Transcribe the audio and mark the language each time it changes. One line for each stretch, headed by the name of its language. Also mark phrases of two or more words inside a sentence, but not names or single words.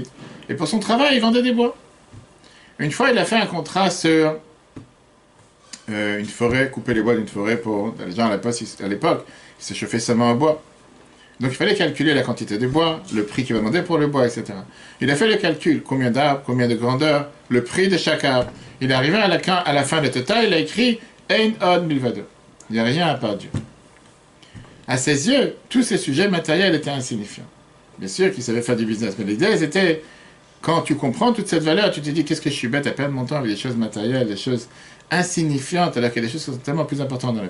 French: Et pour son travail, il vendait des bois. Une fois, il a fait un contrat sur une forêt, couper les bois d'une forêt pour... Les gens, à l'époque, ils se chauffaient seulement en bois. Donc il fallait calculer la quantité de bois, le prix qu'il va demander pour le bois, etc. Il a fait le calcul, combien d'arbres, combien de grandeur, le prix de chaque arbre. Il est arrivé à la fin de total, il a écrit «
Hebrew: אין עוד מלבדו ».
French: Il n'y a rien à part Dieu. À ses yeux, tous ces sujets matériels étaient insignifiants. Bien sûr qu'il savait faire du business, mais l'idée c'était, quand tu comprends toute cette valeur, tu te dis « Qu'est-ce que je suis bête à perdre mon temps avec des choses matérielles, des choses insignifiantes, alors qu'il y a des choses qui sont tellement plus importantes dans la vie ».